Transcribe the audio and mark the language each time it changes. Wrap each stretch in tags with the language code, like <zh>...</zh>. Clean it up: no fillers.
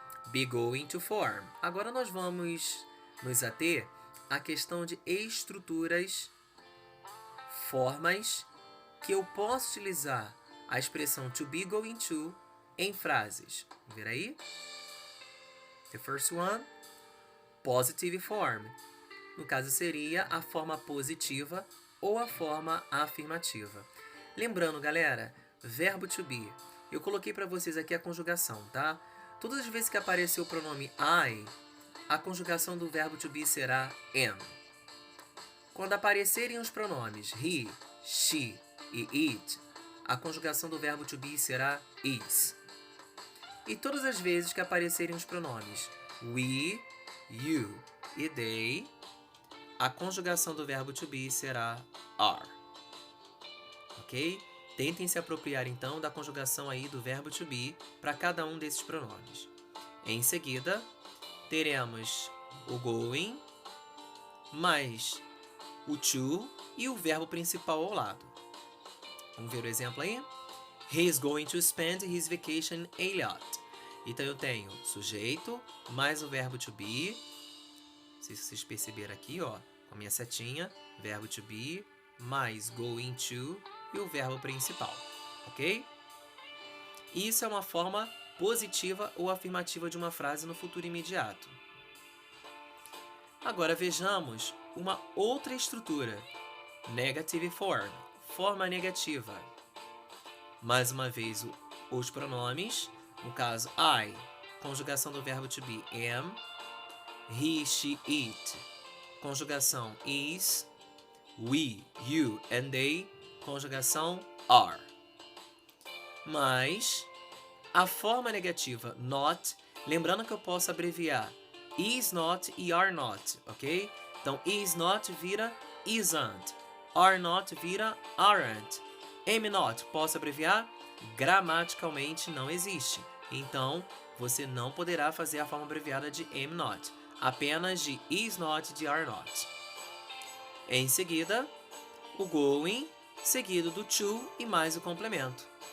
<en>Be going to form.</en> <pt>Agora nós vamos nos ater à questão de estruturas, formas que eu posso utilizar a expressão to be going to em frases. Vamos ver aí?</pt> <en>The first one, positive form.</en> <pt>No caso, seria a forma positiva ou a forma afirmativa. Lembrando, galera, verbo to be. Eu coloquei para vocês aqui a conjugação, tá? Todas as vezes que aparecer o pronome I, a conjugação do verbo to be será am. Quando aparecerem os pronomes he, she e it, a conjugação do verbo to be será is. E todas as vezes que aparecerem os pronomes we, you e they, a conjugação do verbo to be será are. Ok? Tentem se apropriar então da conjugação aí do verbo to be para cada um desses pronomes. Em seguida, teremos o going, mais o to e o verbo principal ao lado. Vamos ver o exemplo aí?</pt> <en>He is going to spend his vacation a lot.</en> <pt>Então eu tenho sujeito mais o verbo to be. Não sei se vocês perceberam aqui, ó, com a minha setinha, verbo to be mais going to e o verbo principal, ok? Isso é uma forma positiva ou afirmativa de uma frase no futuro imediato. Agora vejamos uma outra estrutura, negative form, forma negativa. Mais uma vez os pronomes, no caso I, conjugação do verbo to be am, he, she, it, conjugação is, we, you and they, conjugação are. Mas a forma negativa not, lembrando que eu posso abreviar is not e are not, ok? Então is not vira isn't, are not vira aren't, am not posso abreviar? Gramaticalmente não existe. Então você não poderá fazer a forma abreviada de am not, apenas de is not e de are not. Em seguida, o going, seguido do to e mais o complemento.</pt>